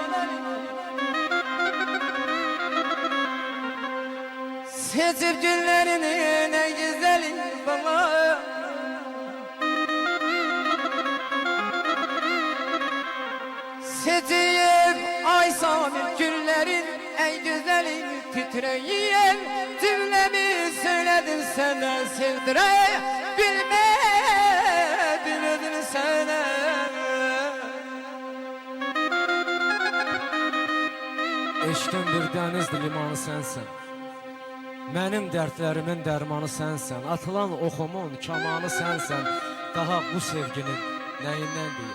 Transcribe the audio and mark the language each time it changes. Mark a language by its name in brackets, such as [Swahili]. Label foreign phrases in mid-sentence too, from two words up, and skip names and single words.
[Turkish] Seçip günlerinin en güzeli bana, seçip ay Samir günlerin en güzeli, titreyen cümlemi söyledim sana, sevdire bilmedim sana. [Azerbaijani] Eşqin bir dənizdir, limanı sənsən. Mənim dərdlərimin dərmanı sənsən. Atılan oxumun kamanı sənsən. Daha bu sevginin nəyindən deyil?